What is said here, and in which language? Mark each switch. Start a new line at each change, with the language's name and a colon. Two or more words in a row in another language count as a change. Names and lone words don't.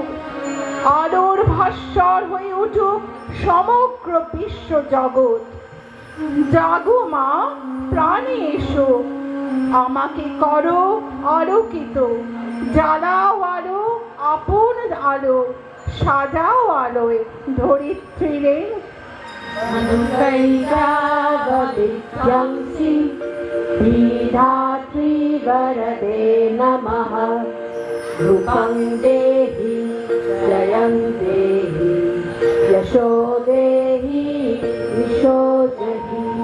Bangla: আলোর ভাস্বর হয়ে উঠুক সমগ্র বিশ্ব জগৎ। জাগো মা, প্রাণে এসো, আমাকে করো আলোকিত। জ্বালাও আলো আপন আলো, সাজাও আলোয় ধরিত্রীরে।
Sanskrit: अनुकैकावविद्यांसि विधात्री वरदे नमः। रूपं देहि जयं देहि यशो देहि यशो देहि।